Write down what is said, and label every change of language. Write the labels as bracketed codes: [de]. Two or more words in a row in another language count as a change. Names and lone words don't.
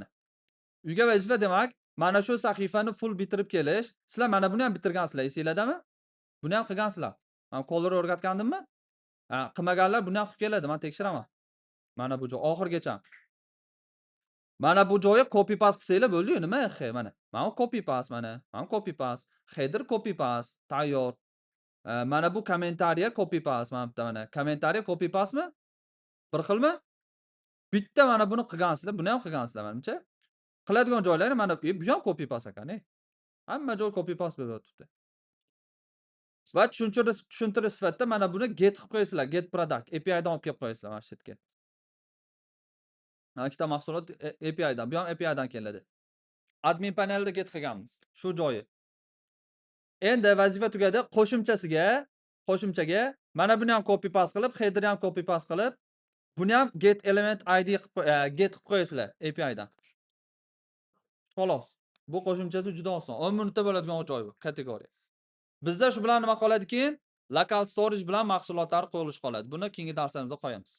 [uz] Uyga vazifa demak, mana shu sahifani full bitirib kelish. Sizlar mana buni ham bitirgansizlar, esinglardami? Buni ham qilgansizlar. Men qo'llar o'rgatgandimmi? Qilmaganlar buni ham qilib keladi, men tekshiraman. Mana bu joy oxirigacha. Mana bu joyga [en] copy paste [uz] qilsanglar bo'ldi-yu, nima mana. Mana [en] copy paste [uz] mana. Mana [en] copy paste, header copy paste, [uz] tayyor. Mana bu kommentariya [en] copy paste [uz] mana bitta mana. Kommentariya [en] copy pastemi? [uz] Bir xilmi? Bitta mana buni qilgansizlar, buni ham qilgansizlar menimcha. Qiladigan joylari mana bu ham [en] copy paste [uz] ekan. Hamma joy [en] copy paste [uz] bo'lib yotibdi. Va tushuntirish sifatida mana buni get qilib qo'yasizlar, [en] get product API [uz] dan olib kelib qo'yasizlar mana shu yerga. Mana ikkita mahsulot API dan, bu ham API dan keladi. Admin panelda get qilganmiz. Shu joyi. Endi vazifa tugadi. Qo'shimchaga mana buni ham [en] copy paste [uz] qilib, header ham [en] copy paste [uz] qilib, buni ham [en] get element id get [uz] qilib qo'yasizlar API dan. Xolos. Bu qo'shimchasi juda oson. 10 minutda bo'ladigan joy bu, kategoriya. Bizda shu bilan nima qoladi keyin? [en] Local storage [uz] bilan mahsulotlar qo'yilishi qoladi. Buni keyingi darslarimizda qo'yamiz.